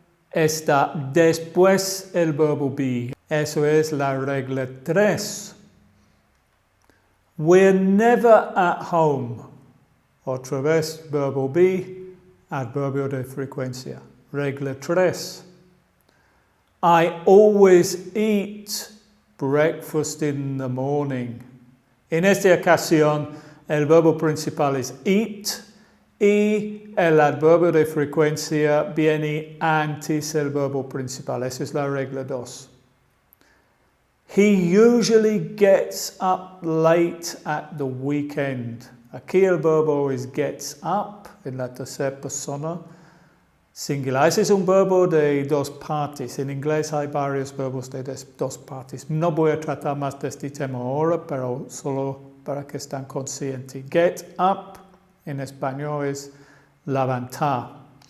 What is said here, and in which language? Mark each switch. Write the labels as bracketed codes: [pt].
[es] Está después el verbo be. Eso es la regla 3. [en] We're never at home. [es] Otra vez, verbo be, adverbio de frecuencia. Regla 3. [en] I always eat breakfast in the morning. [es] En esta ocasión, el verbo principal es eat y el adverbio de frecuencia viene antes del verbo principal. Esa es la regla 2. [en] He usually gets up late at the weekend. [es] Aquí el verbo es gets up en la tercera persona singular. Ese es un verbo de dos partes. En inglés hay varios verbos de dos partes. No voy a tratar más de este tema ahora, pero solo para que estén conscientes. Get up en español es levantar.